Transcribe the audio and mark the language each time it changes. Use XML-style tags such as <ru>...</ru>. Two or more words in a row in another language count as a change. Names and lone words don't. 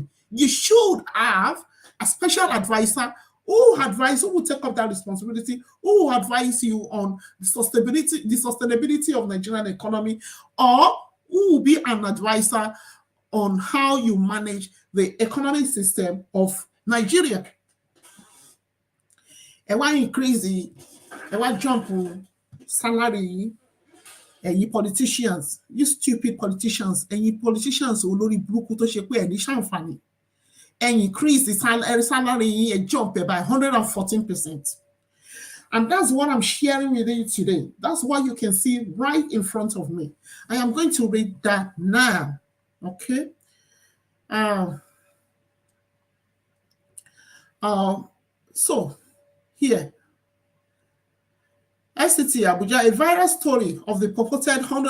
<en>You should have a special advisor who will take up that responsibility, who will advise you on the sustainability of Nigerian economy, or who will be an advisor on how you manage the economic system of Nigeria.</en> <yo>ẹ wá</yo> <en>increase</en> <yo>ẹ wá</yo> <en>jump salary ẹ̀yin politicians, you stupid politicians,</en> <yo>ẹ̀yin politicians olórí burúkú tó ṣe pé ẹ̀ ní ṣàǹfààní, ẹ</yo> <en>increase the salary</en> <yo>yín, ẹ jump by 114%.</yo> <en>And that's what I'm sharing with you today. That's what you can see right in front of me. I am going to read that now. Okay. So here, SCT Abuja, a viral story of the purported</en>